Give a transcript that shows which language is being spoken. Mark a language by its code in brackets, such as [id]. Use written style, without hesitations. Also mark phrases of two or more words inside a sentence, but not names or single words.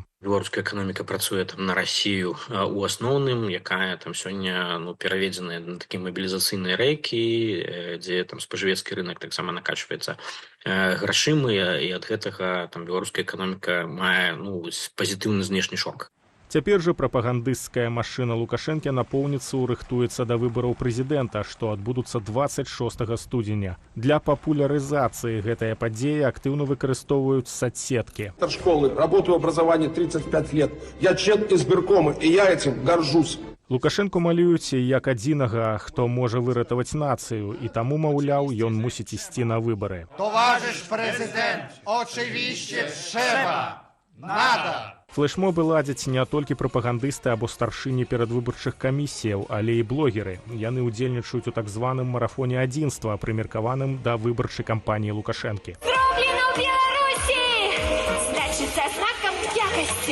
[be] Беларуская эканоміка працуе там на Расію у асноўным, якая там сёння пераведзеная на такія мабілізацыйныя рэйкі, дзе там спажывецкі рынок таксама накачваецца грашымі, і ад гэтага там беларуская эканоміка мае пазітыўны знешні шок. Цяпер жа прапагандысцкая машына Лукашэнкі напоўніцца рыхтуецца да выбараў прэзідэнта, што адбудуцца 26 студзеня. Для папулярызацыі гэтая падзея актыўна выкарыстоўваюць соцсеткі. [ru] Школы, работаю в образовании 35 лет. Я член избиркома, и я этим горжусь. [be] Лукашэнку малююць як адзінага, хто можа выратаваць нацыю, і таму, маўляў, ён мусіць ісці на выбары. [ru] Товариш президент, очевидно, trzeba, надо. [be] Флешмобы ладзяць не толькі прапагандысты або старшыні перадвыбарчых камісіяў, але і блогеры. Яны ўдзельнічаюць у так званым марафоне адзінства, прымеркаваным да выбарчай кампаніі Лукашэнкі. Зроблена ў Беларусі! Значыцца знакам якасці.